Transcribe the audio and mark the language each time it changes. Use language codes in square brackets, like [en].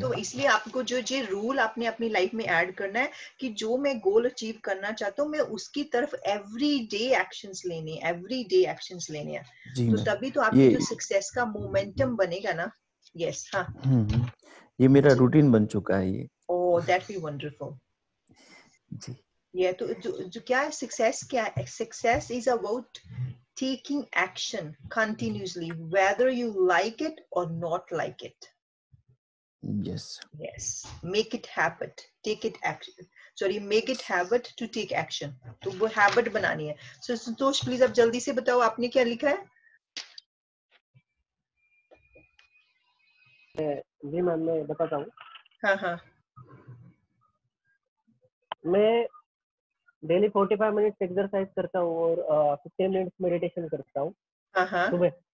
[hi] तो इसलिए आपको जो रूल आपने अपनी लाइफ में ऐड करना है कि जो मैं गोल अचीव करना चाहता हूँ मैं उसकी तरफ एवरीडे एक्शंस लेने हैं। तो तभी तो आपकी जो सक्सेस का मोमेंटम बनेगा ना। यस हाँ। ये मेरा रूटीन बन चुका है ये। [en] Oh, that be wonderful. [hi] Ji. [en] Yeah, [hi] तो जो क्या है सक्सेस, [en] क्या है success is about taking action continuously, whether you like it or not like it. Yes. Yes. Make it habit. Take it action. Sorry, make it habit to take action. [hi] तो वो habit बनानी है. So Santosh please आप जल्दी से बताओ आपने क्या लिखा है? जी मैम मैं बताता हूँ। हाँ हाँ। मैं डेली 45 मिनट्स एक्सरसाइज करता हूँ और 15 मिनट्स मेडिटेशन करता हूँ सुबह।